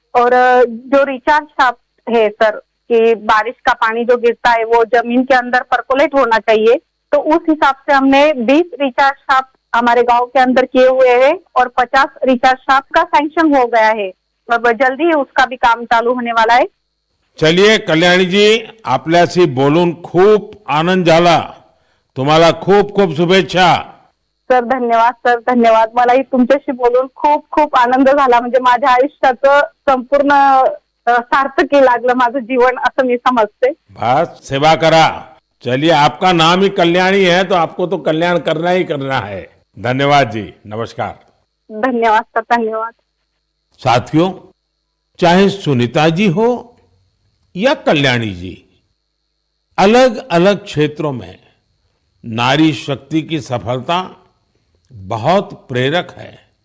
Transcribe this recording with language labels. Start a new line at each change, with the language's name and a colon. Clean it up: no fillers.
Hindi: और जो recharge shaft है सर कि बारिश का पानी जो गिरता है वो जमीन के अंदर पर्कोलेट होना चाहिए, तो उस हिसाब से हमने 20 रिचार्ज शाफ्ट हमारे गांव के अंदर किए हुए हैं और 50 रिचार्ज शाफ्ट का सैंक्शन हो गया है। अब जल्दी ही उसका भी काम चालू होने वाला है। चलिए
Marathi: कल्याणी जी, आपल्याशी बोलून खूप आनंद झाला, तुम्हाला खूप खूप शुभेच्छा। सर धन्यवाद, सर धन्यवाद। मलाही तुमच्याशी बोलून खूप खूप आनंद झाला, म्हणजे माझ्या आयुष्याचं संपूर्ण सार्थकी लागलं माझं जीवन असं मी समजते। बस सेवा करा।
Hindi: चलिए, आपका नाम ही कल्याणी है तो आपको तो कल्याण करना ही करना है। धन्यवाद जी, नमस्कार। धन्यवाद सर, धन्यवाद। साथियों, चाहे सुनीता जी हो या कल्याणी जी, अलग अलग क्षेत्रों में नारी शक्ति की सफलता बहुत प्रेरक है।